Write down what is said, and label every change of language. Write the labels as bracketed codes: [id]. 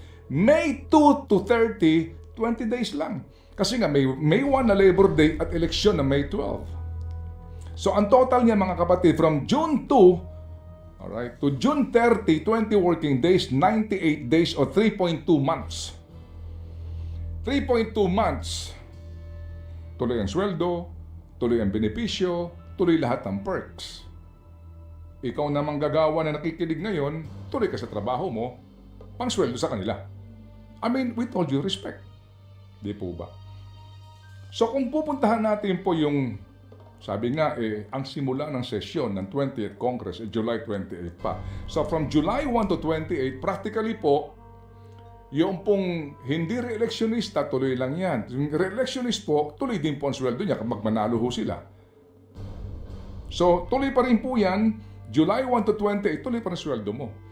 [tl] May 2 to 30, 20 days lang. Kasi nga, May 1 na Labor Day at eleksyon na May 12. So, ang total niya mga kapatid, [en] from June 2, alright, to June 30, 20 working days, [tl] 98 days o 3.2 months. 3.2 months. Tuloy ang sweldo, tuloy ang benepisyo, tuloy lahat ng perks. Ikaw na manggagawa na nakikinig ngayon, tuloy ka sa trabaho mo, pang sweldo sa kanila. [en] I mean, with all due respect. [tl] Di po ba? So kung pupuntahan natin po yung, sabi nga ang simula ng sesyon ng 20th Congress, July 28 pa. So from July 1 to 28, practically po, yung pong hindi re-electionista, tuloy lang yan. Yung re-electionist po, tuloy din po ang sweldo niya kapag manalo ho sila. So, tuloy pa rin po yan. July 1 to 20, ituloy pa ng sweldo mo.